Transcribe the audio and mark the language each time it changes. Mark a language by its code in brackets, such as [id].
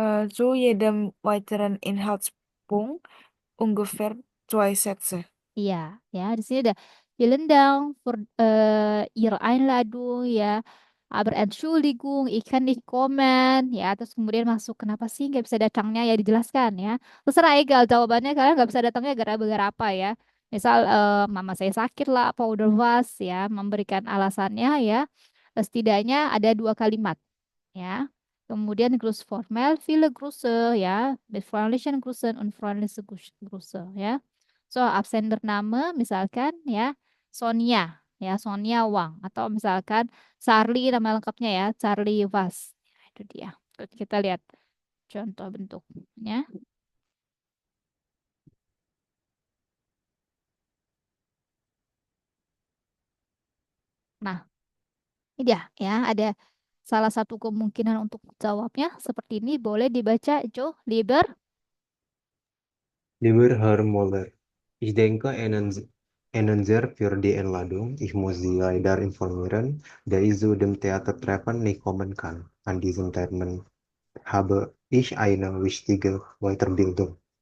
[de] Zu jedem weiteren Inhaltspunkt ungefähr 2 Sätze. [id] Iya, ya di sini ada [de] vielen Dank für Ihre Einladung [id] ya. [de] Aber Entschuldigung, ich kann nicht kommen ya. [id] Terus kemudian masuk kenapa sih nggak bisa datangnya ya dijelaskan ya. Terserah egal jawabannya kalian nggak bisa datangnya gara-gara apa ya. Misal mama saya sakit lah apa udah was ya, memberikan alasannya ya. Setidaknya ada 2 kalimat ya. Kemudian Grüß formal, [de] viele Grüße [id] ya, [de] mit freundlichen Grüßen und freundliche Grüße [id] ya. So, Absendername misalkan ya Sonia ya, Sonia Wang atau misalkan Charlie nama lengkapnya ya, Charlie Was. Ya, itu dia. Terus kita lihat contoh bentuknya. Nah, ini dia ya, ada salah satu kemungkinan untuk jawabnya seperti ini. Boleh dibaca Jo, Lieber. [de] Lieber Herr Müller, ich denke Ihnen sehr für die Einladung. Ich muss Sie leider informieren, da ich zu dem Theatertreffen nicht kommen kann. An diesem Termin habe ich eine wichtige Weiterbildung.